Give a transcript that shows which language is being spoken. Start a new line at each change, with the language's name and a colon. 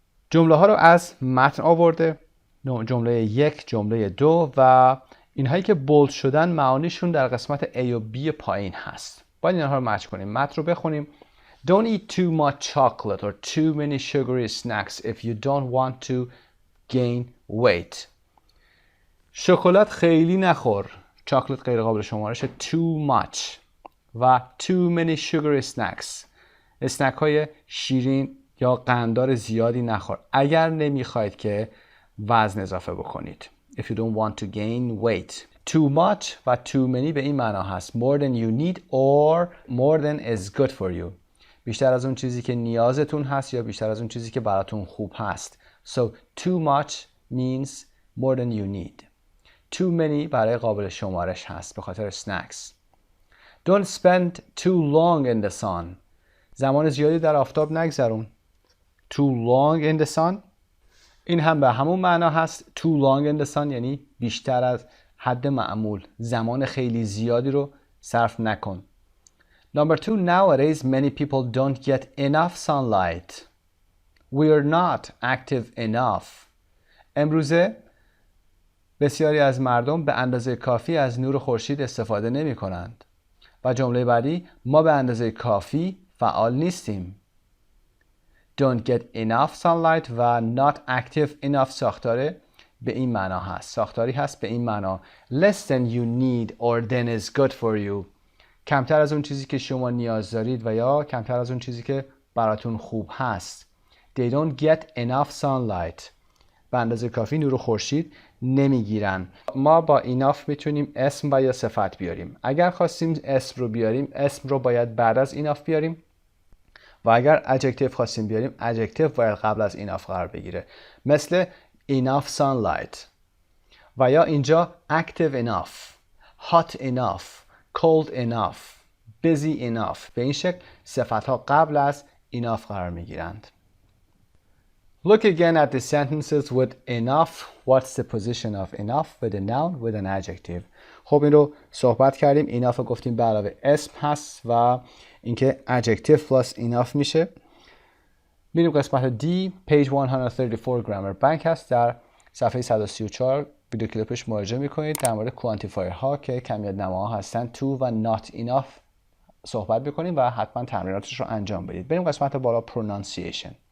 Persian: جمله ها رو از متن آورده، جمله 1، جمله 2 و اینهایی که بولد شدن معانیشون در قسمت A و B پایین هست. باید اینها رو مچ کنیم. متن رو بخونیم.
English: Don't eat too much chocolate or too many sugary snacks if you don't want to gain weight.
Persian: شکلات خیلی نخور. چاکلت غیر قابل شمارشه.
English: too much
Persian: و
English: too many sugary snacks.
Persian: اسنک های شیرین یا قنددار زیادی نخور اگر نمیخواید که وزن اضافه بکنید.
English: If you don't want to gain weight. Too much
Persian: و
English: too many
Persian: به این معنا هست.
English: More than you need or more than is good for you.
Persian: بیشتر از اون چیزی که نیازتون هست یا بیشتر از اون چیزی که براتون خوب هست.
English: So too much means more than you need.
Persian: Too many برای قابل شمارش هست به خاطر snacks.
English: Don't spend too long in the sun.
Persian: زمان زیادی در آفتاب نگذرون.
English: Too long in the sun.
Persian: این هم به همون معنا هست.
English: Too long in the sun
Persian: یعنی بیشتر از حد معمول. زمان خیلی زیادی رو صرف نکن.
English: Number 2, nowadays many people don't get enough sunlight. We're not active enough.
Persian: امروزه بسیاری از مردم به اندازه کافی از نور خورشید استفاده نمی کنند. و جمله بعدی، ما به اندازه کافی فعال نیستیم.
English: Don't get enough sunlight
Persian: و
English: not active enough
Persian: ساختاره به این معنا هست. ساختاری هست به این معنا.
English: Less than you need or than is good for you.
Persian: کمتر از اون چیزی که شما نیاز دارید و یا کمتر از اون چیزی که براتون خوب هست.
English: They don't get enough sunlight.
Persian: به اندازه کافی نور خورشید نمیگیرن. ما با ایناف میتونیم اسم و یا صفت بیاریم. اگر خواستیم اسم رو بیاریم، اسم رو باید بعد از ایناف بیاریم و اگر ادجکتیو خواستیم بیاریم، ادجکتیو باید قبل از ایناف قرار بگیره. مثل
English: enough sunlight
Persian: و یا اینجا
English: active enough، hot enough، cold enough، busy enough.
Persian: به این شکل صفت ها قبل از enough قرار می گیرند.
English: Look again at the sentences with enough. What's the position of enough with a noun with an adjective?
Persian: خب این رو صحبت کردیم. enough رو گفتیم به علاوه اسم هست و اینکه
English: adjective plus enough
Persian: میشه. میریم قسمت D.
English: page 134 grammar bank
Persian: هست. در صفحه 134 ویدیو کلیپش مراجعه میکنید. در مورد کوانتیفایر ها که کمیت نماها هستن to و not enough صحبت بکنیم و حتما تمریناتش رو انجام بدید. بریم قسمت بالا pronunciation.